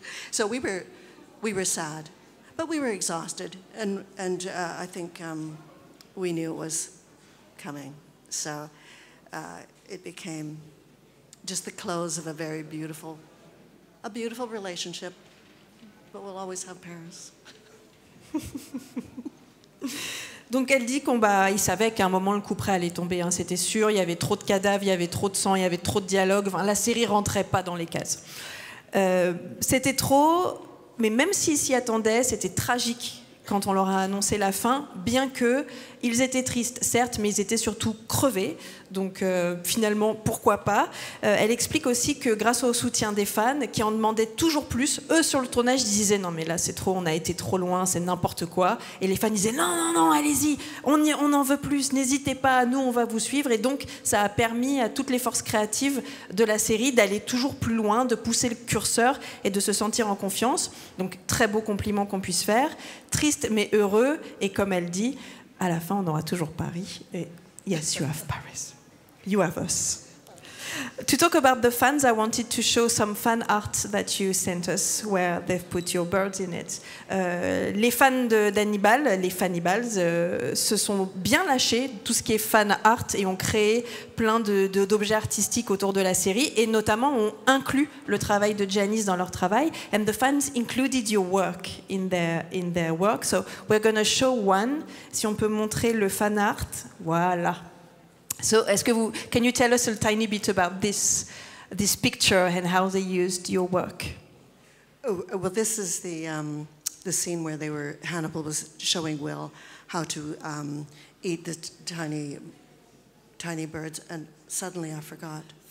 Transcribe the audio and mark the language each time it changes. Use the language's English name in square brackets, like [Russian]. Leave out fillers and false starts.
[English] So we were sad, but we were exhausted, and I think we knew it was coming. So it became just the close of a very beautiful relationship. But we'll always have Paris. [French] Donc elle dit qu'il savait qu'à un moment le coup près allait tomber, hein, c'était sûr. Il y avait trop de cadavres, il y avait trop de sang, il y avait trop de dialogue. Enfin, la série rentrait pas dans les cases. C'était trop, mais même s'ils s'y attendaient, c'était tragique quand on leur a annoncé la fin, bien qu'ils étaient tristes, certes, mais ils étaient surtout crevés. Donc finalement, pourquoi pas. Elle explique aussi que grâce au soutien des fans, qui en demandaient toujours plus, eux sur le tournage disaient non mais là c'est trop, on a été trop loin, c'est n'importe quoi. Et les fans disaient non, allez-y, on en veut plus, n'hésitez pas, nous on va vous suivre. Et donc ça a permis à toutes les forces créatives de la série d'aller toujours plus loin, de pousser le curseur et de se sentir en confiance. Donc très beau compliment qu'on puisse faire. Triste mais heureux, et comme elle dit, à la fin on aura toujours Paris. [English] Et yes, you have Paris. You have us. To talk about the fans, I wanted to show some fan art that you sent us, where they've put your birds in it. [French] Les fans d'Hannibal, les Fannibals, se sont bien lâchés, tout ce qui est fan art, et ont créé plein d'objets artistiques autour de la série, et notamment ont inclus le travail de Janice dans leur travail. [English] And the fans included your work in their work. So we're going to show one. [French] Si on peut montrer le fan art, voilà. [English] So, can you tell us a tiny bit about this picture and how they used your work? Oh, well, this is the scene where Hannibal was showing Will how to eat the tiny birds, and suddenly I forgot.